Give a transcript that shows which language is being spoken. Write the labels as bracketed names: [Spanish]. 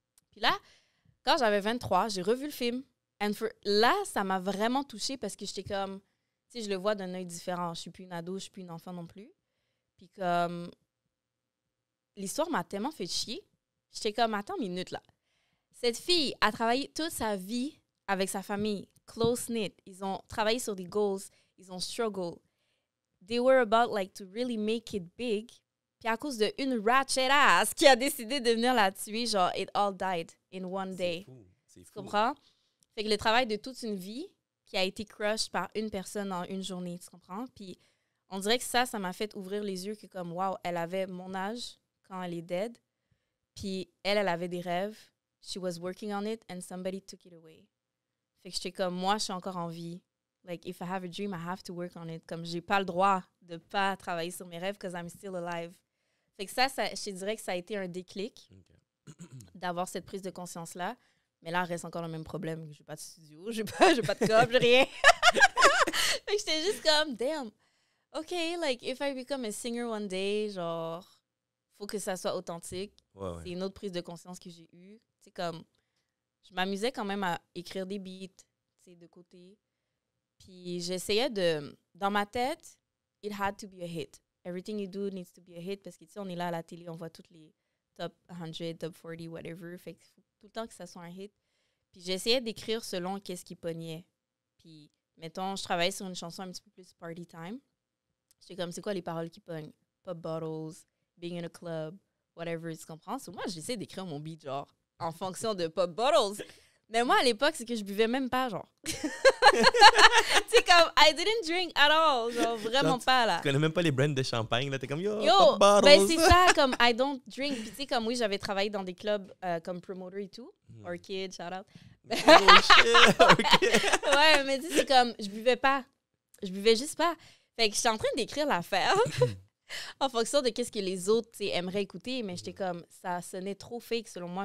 [French] Puis là, quand j'avais 23, j'ai revu le film. Là, ça m'a vraiment touchée parce que j'étais comme, tu sais, je le vois d'un œil différent. Je suis plus une ado, je suis plus une enfant non plus. Puis comme, l'histoire m'a tellement fait chier. J'étais comme, attends une minute, là. Cette fille a travaillé toute sa vie avec sa famille, close-knit. Ils ont travaillé sur des goals. Ils ont struggle. [English] They were about, like, to really make it big. [French] Puis à cause d'une ratchet ass qui a décidé de venir la tuer, genre, [English] it all died in one day. [French] C'est fou. Tu comprends? Fait que le travail de toute une vie qui a été crushed par une personne en une journée, tu comprends? Puis on dirait que ça m'a fait ouvrir les yeux que comme, wow, elle avait mon âge quand elle est dead. Puis elle avait des rêves. [English] She was working on it and somebody took it away. [French] Fait que j'étais comme, moi, je suis encore en vie. [English] Like, if I have a dream, I have to work on it. [French] Comme, j'ai pas le droit de pas travailler sur mes rêves [English] because I'm still alive. [French] Fait que ça, je te dirais que ça a été un déclic d'avoir cette prise de conscience-là. Mais là, il reste encore le même problème. J'ai pas de studio, j'ai pas de cop, j'ai rien. Fait que j'étais juste comme, [English] damn, OK, like, if I become a singer one day, [French] genre, faut que ça soit authentique. Ouais. C'est une autre prise de conscience que j'ai eue. C'est comme, je m'amusais quand même à écrire des beats, tu sais, de côté. Puis j'essayais dans ma tête, [English] it had to be a hit. Everything you do needs to be a hit [French] parce que, tu sais, on est là à la télé, on voit toutes les top 100, top 40, whatever. Fait qu'il faut tout le temps que ça soit un hit. Puis j'essayais d'écrire selon qu'est-ce qui pognait. Puis, mettons, je travaillais sur une chanson un petit peu plus party time. J'étais comme, c'est quoi les paroles qui pognent? [English] Pop bottles, being in a club, whatever, tu comprends? [French] So, moi, j'essaie d'écrire mon beat, genre, en fonction de [English] pop bottles. [French] Mais moi, à l'époque, c'est que je buvais même pas, genre. Tu sais, comme, [English] I didn't drink at all. [French] Genre, vraiment pas, là. Tu connais même pas les brands de champagne, là. T'es comme, yo [English] Pop bottles. [French] Ben, c'est ça, comme, [English] I don't drink. [French] Puis, tu sais, comme, oui, j'avais travaillé dans des clubs comme promoter et tout. [English] Orchid, shout out. Oh shit, OK. [French] Ouais, mais tu sais, c'est comme, je buvais pas. Je buvais juste pas. Fait que j'étais en train d'écrire l'affaire en fonction de qu'est-ce que les autres aimeraient écouter, mais j'étais comme, ça sonnait trop fake selon moi.